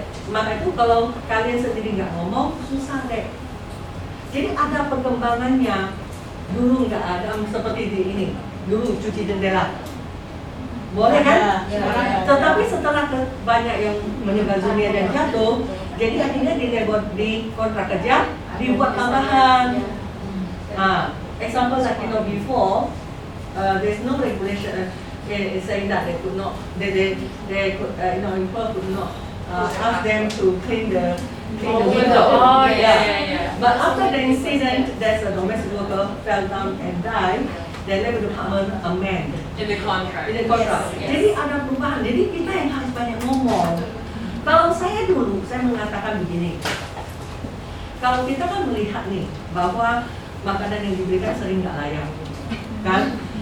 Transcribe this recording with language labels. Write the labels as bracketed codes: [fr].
[id] Maka itu kalau kalian sendiri nggak ngomong, susah deh. Jadi ada perkembangannya. Dulu nggak ada seperti ini. Dulu cuci jendela. Boleh kan? Tetapi setelah banyak yang meninggal dunia dan jatuh, jadi akhirnya di kontrak kerja dibuat tambahan. [en] Example like before, there's no regulation saying that they could not, they could, employer could not ask them to clean the window. Oh yeah. But after the incident, there's a domestic worker fell down and died. The labor department amend In the contract. [id] Yes. Jadi ada perubahan. Jadi kita yang harus banyak ngomong. Kalau saya dulu, saya mengatakan begini. Kalau kita kan melihat nih bahwa makanan yang diberikan sering nggak layak, kan?